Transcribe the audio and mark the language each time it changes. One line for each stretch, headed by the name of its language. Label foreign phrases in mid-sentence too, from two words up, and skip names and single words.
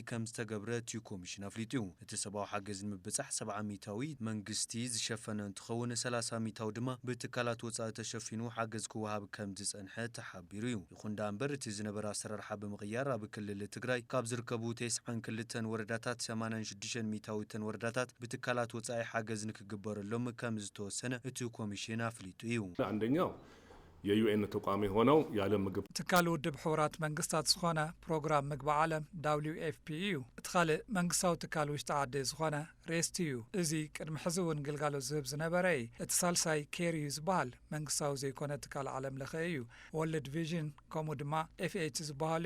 Tigrinya: ከም ዝተገብረ እቲ ኮሚሽን ኣፍሊጡ። እቲ ሰብኣዊ ሓገዝ ንምብፃሕ 70 ሚታዊ መንግስቲ ዝሸፈነ እንትኸውን 30 ሚታዊ ድማ ብትካላት ወጻኢ ተሸፊኑ ሓገዝ ክወሃብ ከም ዝጸንሐ ተሓቢሩ እዩ። ይኹን እምበር እቲ ዝነበረ ኣሰራርሓ ብምቕያር ኣብ ክልል ትግራይ ካብ ዝርከቡ 92 ወረዳታት 86 ሚታዊተን ወረዳታት ብትካላት ወጻኢ ሓገዝ ንክግበረሎም ከም ዝተወሰነ እቲ ኮሚሽን ኣፍሊጡ እዩ።
Amharic: አንደኛው የዩኤን ተቋም የሆነው የዓለም ምግብ
Tigrinya: ትካል ውድብ ሕቡራት መንግስታት ዝኾነ ፕሮግራም ምግቢ ዓለም WFP እዩ። እቲ ካልእ መንግስታዊ ትካል ውሽጢ ዓዲ ዝኾነ ሬስት እዩ። እዚ ቅድሚ ሕዚ እውን ግልጋሎት ዝህብ ዝነበረ እዩ። እቲ ሳልሳይ ኬር እዩ ዝበሃል መንግስታዊ ዘይኮነ ትካል ዓለም ለኸ እዩ። ወርልድ ቪዥን ከምኡ ድማ FH ዝበሃሉ